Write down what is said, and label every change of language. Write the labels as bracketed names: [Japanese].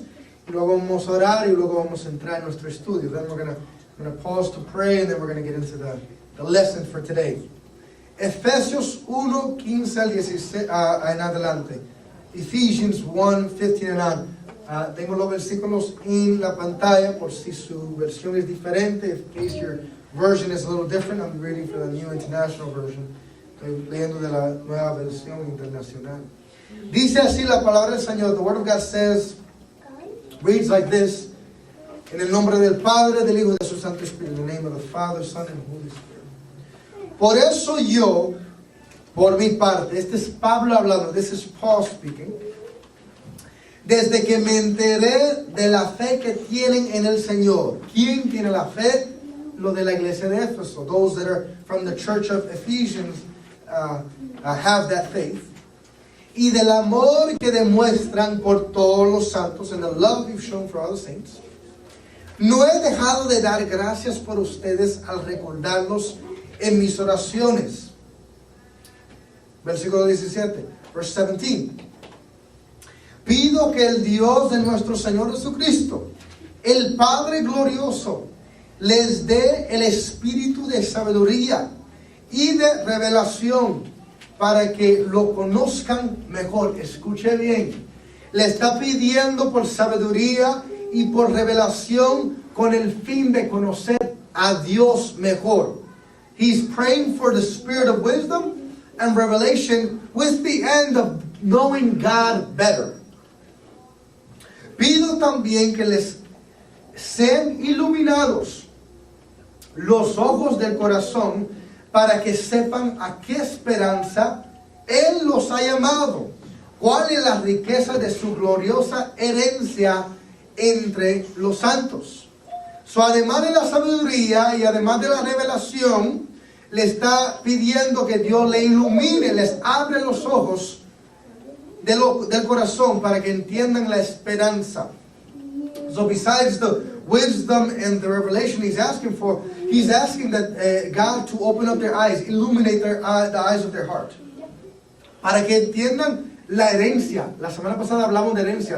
[Spanish] Y luego vamos a orar y luego vamos a entrar en nuestro estudio. [English] Then we're going to pause to pray and then we're going to get into the lesson for today. [Spanish] Efesios 1, 15 al 16 en adelante. [English] Ephesians 1, 15 and on. [Spanish] Tengo los versículos en la pantalla por si su versión es diferente. [English] In case your version is a little different, I'm reading for the New International Version. [Spanish] Estoy leyendo de la nueva versión internacional. Dice así la palabra del Señor. [English] The Word of God says, reads like this. [Spanish] En el nombre del Padre, del Hijo y de su Santo Espíritu. [English] In the name of the Father, Son, and Holy Spirit. [Spanish] Por eso yo, por mi parte, este es Pablo hablando. [English] This is Paul speaking. [Spanish] Desde que me enteré de la fe que tienen en el Señor. ¿Quién tiene la fe? Lo de la iglesia de Éfeso. [English] Those that are from the church of Ephesians have that faith. [Spanish] Y del amor que demuestran por todos los santos, [English] and the love you've shown for all the saints. [Spanish] No he dejado de dar gracias por ustedes al recordarlos en mis oraciones. Versículo 17, [English] verse 17. [Spanish] Pido que el Dios de nuestro Señor Jesucristo, el Padre glorioso, les dé el espíritu de sabiduría y de revelación para que lo conozcan mejor. Escuche bien. Le está pidiendo por sabiduría y por revelación con el fin de conocer a Dios mejor. [English] He's praying for the spirit of wisdom and revelation with the end of knowing God better. [Spanish] Pido también que les sean iluminados los ojos del corazón para que sepan a qué esperanza Él los ha llamado, cuál es la riqueza de su gloriosa herencia entre los santos. Además de la sabiduría y además de la revelación, le está pidiendo que Dios le ilumine, les abre los ojos del corazón para que entiendan la esperanza. [English] So besides the wisdom and the revelation he's asking that God to open up their eyes, illuminate the eyes of their heart. [Spanish] Para que entiendan la herencia. La semana pasada hablamos de herencia.